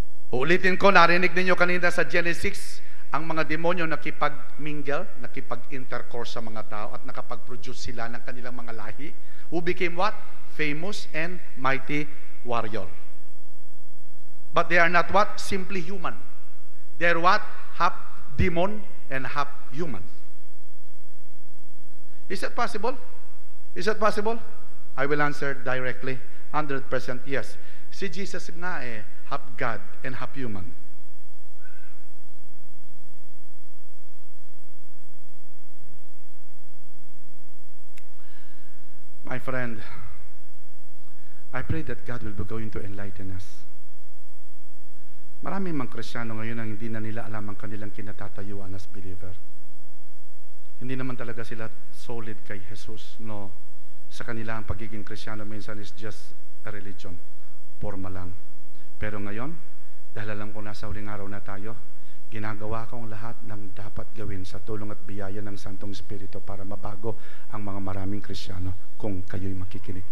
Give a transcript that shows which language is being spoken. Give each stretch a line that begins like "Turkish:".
Filipino: Uulitin ko, narinig ninyo kanina sa Genesis, ang mga demonyo nakipag-mingle, nakipag-intercourse sa mga tao at nakapag-produce sila ng kanilang mga lahi,
English: who became what? Famous and mighty warrior. But they are not what? Simply human. They're what? Half demon and half human. Is that possible? Is that possible? I will answer directly. 100% yes.
Filipino: Si Jesus nga
English: half God and half human. My friend, I pray that God will be going to enlighten us.
Filipino: Maraming mga Kristiyano ngayon ang hindi na nila alam ang kanilang kinatatayuan
English: as believer.
Filipino: Hindi naman talaga sila solid kay Jesus, no. Sa kanila ang pagiging Kristiyano minsan
English: is just a religion,
Filipino: forma lang. Pero ngayon, dahil alam ko nasa huling araw na tayo, ginagawa ko ang lahat ng dapat gawin sa tulong at biyaya ng Santong Espiritu para mabago ang mga maraming Kristiyano kung kayo'y makikinig.